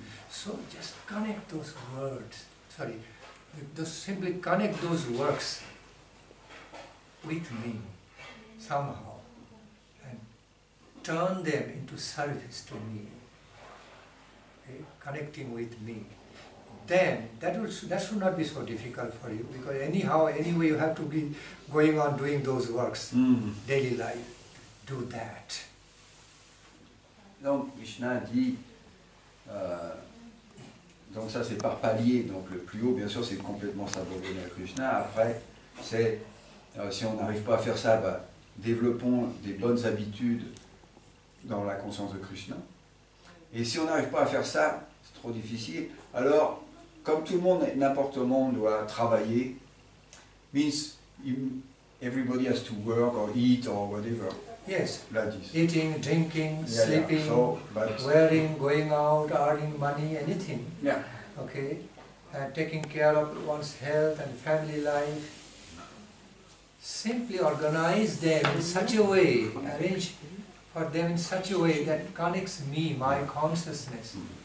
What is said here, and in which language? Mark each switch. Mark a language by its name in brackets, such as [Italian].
[English] So just connect those words, simply connect those works with me somehow and turn them into service to me, okay? Connecting with me. Then that should not be so difficult for you, because anyway you have to be going on doing those works, daily life. Do that. [French] Donc Krishna dit, donc ça c'est par palier, donc le plus haut bien sûr c'est complètement s'abandonner à Krishna. Après c'est, si on n'arrive pas à faire ça, développons des bonnes habitudes dans la conscience de Krishna. Et si on n'arrive pas à faire ça, c'est trop difficile, alors comme tout le monde, n'importe comment doit travailler, [English] means everybody has to work or eat or whatever. Yes, Like this. Eating, drinking, sleeping, So, wearing, going out, earning money, anything. Yeah. Okay, and taking care of one's health and family life. Simply organize them in such a way, arrange for them in such a way that connects me, my consciousness.